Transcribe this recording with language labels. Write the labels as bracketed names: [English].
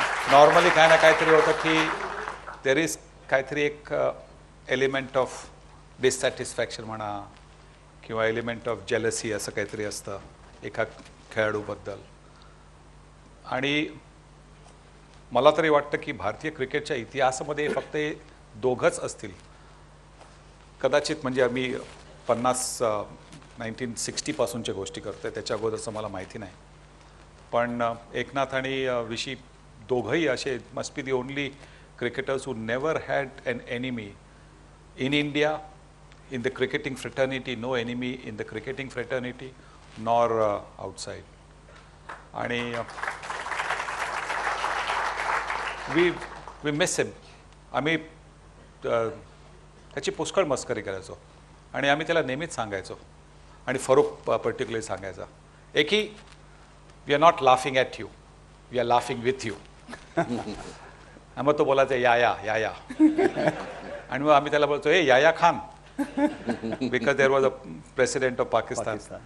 [Marathi] Normally काय ना काहीतरी होतं की देर इज काहीतरी एक एलिमेंट ऑफ डिससॅटिस्फॅक्शन म्हणा किंवा एलिमेंट ऑफ जेलसी असं काहीतरी असतं एका खेळाडूबद्दल. आणि मला तरी वाटतं की भारतीय क्रिकेटच्या इतिहासामध्ये फक्त 2घच असतील कदाचित. म्हणजे आम्ही 1960 पासूनच्या गोष्टी करतोय, त्याच्या अगोदरचं मला माहिती नाही. पण एकनाथ आणि ऋषी दोघंही असे must [English] Be the only cricketers who never had an enemy in India, in the cricketing fraternity, no enemy in the cricketing fraternity nor outside. [Marathi] आणि [English] we miss him. [Marathi] आम्ही त्याची पुष्कळ मस्करी करायचो आणि आम्ही त्याला नेहमीच सांगायचो आणि फरूक पर्टिक्युलरली सांगायचा [English] एकी we are not laughing at you we are laughing with you. [Marathi] मग तो बोलायचा या या आणि मग आम्ही त्याला बोलतो ए याया Khan [English] Because there was a president of Pakistan.